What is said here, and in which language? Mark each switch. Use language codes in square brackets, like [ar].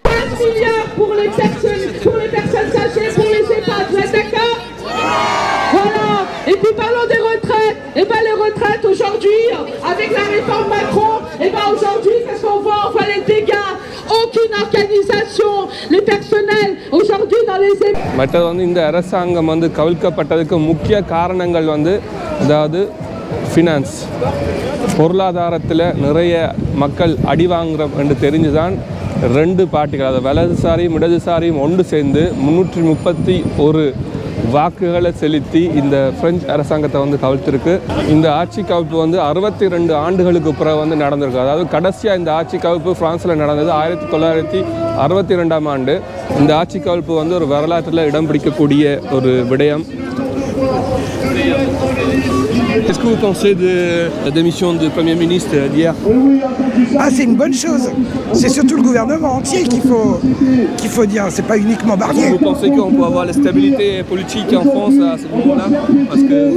[fr] 15 milliards pour les personnes âgées, pour les EHPAD, vous êtes d'accord? Voilà. Et puis parlons des retraites. Et bien les retraites aujourd'hui, avec la réforme Macron, et bien aujourd'hui, qu'est-ce qu'on voit? On voit les dégâts. Aucune organisation, les personnels aujourd'hui dans les EHPAD. [ta] மற்றது வந்து இந்த அரசாங்கம் வந்து கவிழ்க்கப்பட்டதுக்கு முக்கிய காரணங்கள் வந்து அதாவது finance பொருளாதாரத்தில் நிறைய மக்கள் அடி வாங்குறோம் என்று தெரிஞ்சுதான் ரெண்டு பார்ட்டிகள் அதாவது வலதுசாரியும் இடதுசாரியும் ஒன்று சேர்ந்து 331 வாக்குகளை செலுத்தி இந்த பிரெஞ்சு அரசாங்கத்தை வந்து கவிழ்த்திருக்கு. இந்த ஆட்சி கவிழ்ப்பு வந்து 62 ஆண்டுகளுக்கு பிறகு வந்து நடந்திருக்கு. அதாவது கடைசியாக இந்த ஆட்சி கவிழ்ப்பு பிரான்ஸில் நடந்தது 1962ஆம் ஆண்டு. இந்த ஆட்சி கவிழ்ப்பு வந்து ஒரு வரலாற்றில் இடம் பிடிக்கக்கூடிய ஒரு விடயம். [fr] Qu'est-ce que vous pensez de la démission du Premier ministre d'hier? Ah, c'est une bonne chose. C'est surtout le gouvernement entier qu'il faut dire. C'est pas uniquement Barnier. Vous pensez qu'on peut avoir la stabilité politique en France à ce moment-là? Parce que...